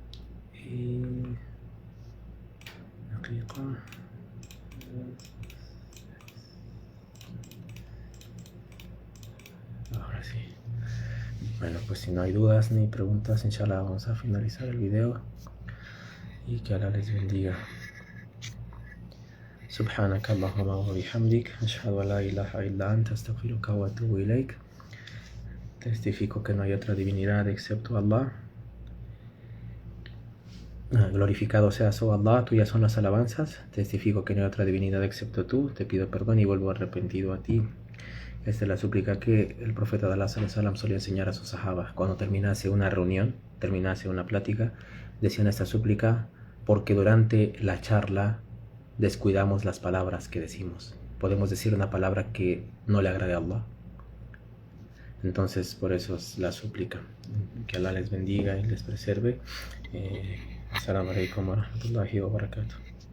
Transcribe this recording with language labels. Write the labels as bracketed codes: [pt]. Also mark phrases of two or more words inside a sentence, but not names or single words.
[es] Ahora sí. Bueno, pues si no hay dudas ni preguntas, inshallah vamos a finalizar el video. Y que Allah les bendiga. [ar] سبحانك اللهم وبحمدك أشهد أن لا إله إلا أنت أستغفرك وأتوب إليك. [es] Testifico que no hay otra divinidad excepto Allah. Glorificado seas, oh Allah, tuyas son las alabanzas. Testifico que no hay otra divinidad excepto tú. Te pido perdón y vuelvo arrepentido a ti. Esta es la súplica que el profeta de Allah [ar] صلى الله عليه وسلم [es] solía enseñar a sus sahabas. Cuando terminase una reunión, terminase una plática, decían esta súplica, porque durante la charla descuidamos las palabras que decimos. Podemos decir una palabra que no le agrade a Allah. Entonces, por eso es la súplica. Que Allah les bendiga y les preserve. [ar] السلام عليكم ورحمة الله وبركاته.